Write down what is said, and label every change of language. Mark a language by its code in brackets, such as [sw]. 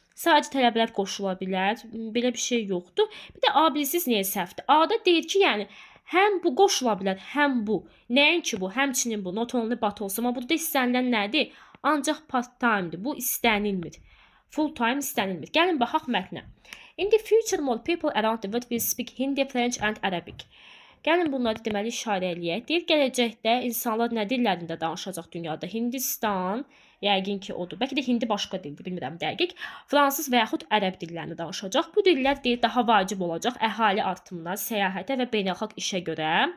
[az] Sadəcə tələbələr qoşula bilər. Belə bir şey yoxdur. Bir də A bilirsiniz niyə səhvdir? A-da deyir ki, yəni həm bu qoşula bilər, həm bu. Nəinki bu, həmçinin bu. [en] Not only but [az] olsa. Amma burada istənilən nədir? Ancaq part-time'dir. Bu istənilmir. Full time istənilmir. Gəlin baxaq mətnə. [en] In the future, more people around the world will speak Hindi, French and Arabic. [az] Gəlin bunları deməli işarə eləyək. Deyir, gələcəkdə insanlar nə dillərində danışacaq dünyada? Hindistan, Yəqin ki, odur. Bəlkə də hindi başqa dildir, bilmirəm dəqiq. Fransız və yaxud ərəb dillərini danışacaq. Bu dillər deyir daha vacib olacaq əhali artımına, səyahətə və beynəlxalq işə görə.